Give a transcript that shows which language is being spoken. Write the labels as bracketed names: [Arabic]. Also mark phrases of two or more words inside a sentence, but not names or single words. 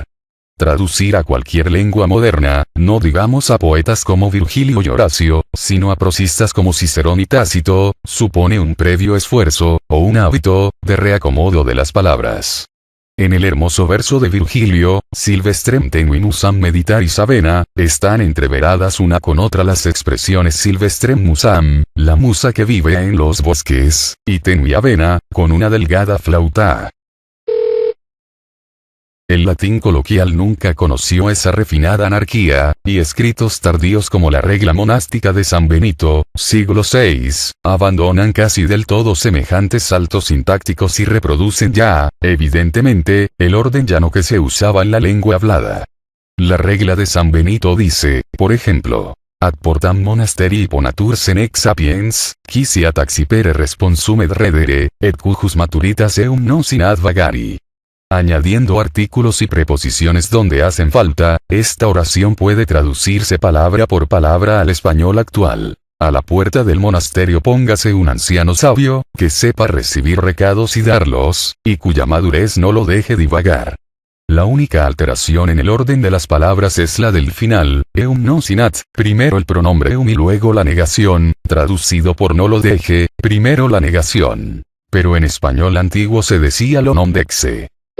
[Spanish] Traducir a cualquier lengua moderna, no digamos a poetas como Virgilio y Horacio, sino a prosistas como Cicerón y Tácito, supone un previo esfuerzo, o un hábito, de reacomodo de las palabras. En el hermoso verso de Virgilio, [Latin] Silvestrem tenuim usam meditaris avena, [Spanish] están entreveradas una con otra las expresiones [Latin] Silvestrem musam, [Spanish] la musa que vive en los bosques, y [Latin] tenui avena, [Spanish] con una delgada flauta. El latín coloquial nunca conoció esa refinada anarquía, y escritos tardíos como la regla monástica de San Benito, siglo VI, abandonan casi del todo semejantes saltos sintácticos y reproducen ya, evidentemente, el orden llano que se usaba en la lengua hablada. La regla de San Benito dice, por ejemplo, [Latin] ad portam monasterii ponatur senex sapiens, quisiat accipere responsum et redere, et cujus maturitas eum non sinat vagari. [Spanish] Añadiendo artículos y preposiciones donde hacen falta, esta oración puede traducirse palabra por palabra al español actual. A la puerta del monasterio póngase un anciano sabio, que sepa recibir recados y darlos, y cuya madurez no lo deje divagar. La única alteración en el orden de las palabras es la del final, [Latin] eum non sinat, [Spanish] primero el pronombre eum y luego la negación, traducido por no lo deje, primero la negación. Pero en español antiguo se decía lo non dexe.